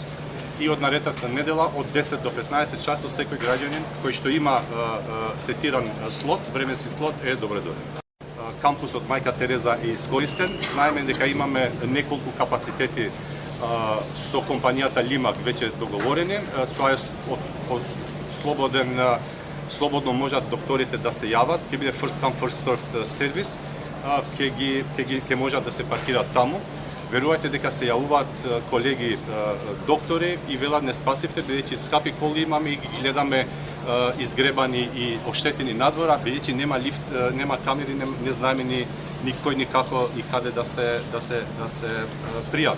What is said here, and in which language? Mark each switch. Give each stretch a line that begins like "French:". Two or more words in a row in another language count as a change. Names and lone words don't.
Macedonian: И од наредната недела од 10 до 15 часот секој граѓанин кој што има сетиран слот, временски слот е добредошен. Кампусот Мајка Тереза е искористен. Знаеме дека имаме неколку капацитети со компанијата Лимак веќе договорени. Тоа е слободно можат докторите да се јават. Ќе биде
English: first come first served
Macedonian: сервис. Ќе можат да се паркираат таму. Верувајте дека се јавуваат колеги доктори и велат не спасивте, бидејќи скапи коли имаме и ги гледаме изгребани и оштетени надвора, бидејќи нема лифт, нема камери, не знаеме ни кој, ни како и каде да се пријави.